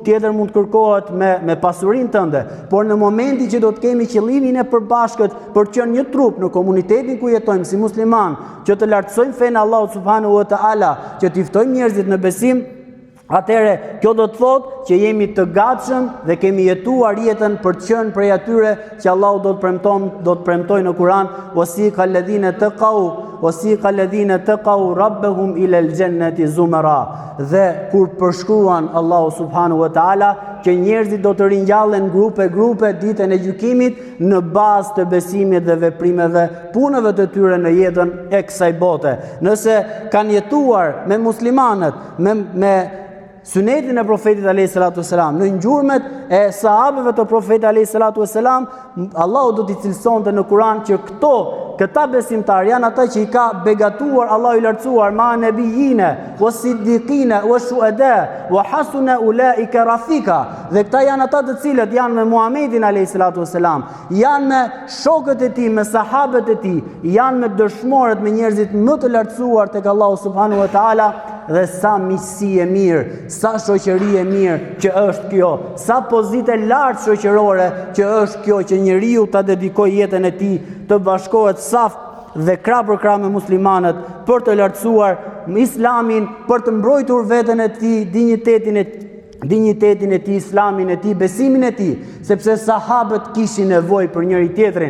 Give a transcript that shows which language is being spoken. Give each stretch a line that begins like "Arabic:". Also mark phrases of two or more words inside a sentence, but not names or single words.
Albanian: tjetër mund të kërkohet me pasurinë tënde, por në momentin që do të kemi qëllimin e përbashkët për të qenë një trup në komunitetin ku jetojmë si musliman, që të lartësojmë fenë Allahut
Arabic: سبحانه وتعالى,
Albanian: që të ftojmë njerëzit në besim, atëre kjo do të thotë që jemi të gatshëm dhe kemi jetuar jetën për të qenë prej atyre që Allahu do të premtojë në Kur'an,
Arabic: وسيق الذين اتقوا ربهم إلى الجنة زمرا.
Albanian: Dhe kur përshkruan Allahu
Arabic: سبحانه وتعالى
Albanian: që njerëzit do të ringjallen grupe ditën e gjykimit në bazë të besimit dhe veprimeve, punëve të tyre në jetën e kësaj bote. Nëse kanë jetuar me muslimanët, me sunetin e profetit
Arabic: عليه الصلاة والسلام,
Albanian: në ngjyrmet e sahabëve të profetit
Arabic: عليه الصلاة والسلام,
Albanian: Allahu do t'i cilësonte në Kur'an që këta besimtarë janë ata që i ka begatuar Allahu i lartësuar
Arabic: من النبيين والصديقين والشهداء وحسن أولئك رفيقا.
Albanian: Dhe këta janë ata të cilët janë me Muhamedin
Arabic: عليه الصلاة والسلام,
Albanian: janë me shokët e tij, me sahabët e tij, janë me dëshmorët, me njerëzit më të lartësuar tek Allahu
Arabic: سبحانه وتعالى.
Albanian: Dhe sa miqësi e mirë, sa shoqëri e mirë që është kjo, sa pozitë lartë shoqërore që është kjo, që njeriu ta dedikojë jetën e tij të bashkohet saf dhe krah për krah me muslimanët për të lartësuar Islamin, për të mbrojtur veten e tij, dinjitetin e tij, islamin e tij, besimin e tij, sepse sahabët kishin nevojë për njëri tjetrin.